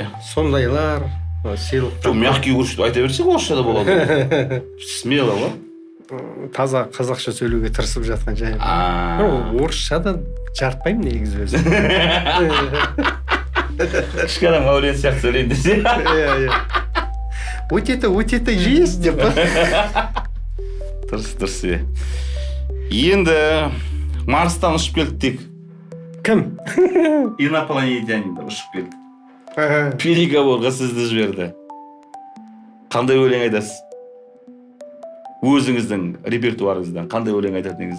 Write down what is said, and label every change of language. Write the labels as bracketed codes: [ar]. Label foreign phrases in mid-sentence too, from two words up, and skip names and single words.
[kk] Сондайлар, сыйлықтар. [ru] Мягкий игрушки [kk] айта берсек орысша да болады. Смело ғой. Таза қазақша сөйлеуге тырысып жатқан жайым. Орысша да жарытпаймын негізі өзім. Кішкене Маулен сияқты сөйлейін десе. Иә. [ru] Вот это есть [kk] деп. Дұрыс, иә. Енді Марстан ұшып келдік дейік. Кім? Инопланетянин ұшып келді. Переговорға сізді жіберді. Қандай өлең айтасыз? Өзіңіздің репертуарыңыздан қандай өлең айтатыныңыз?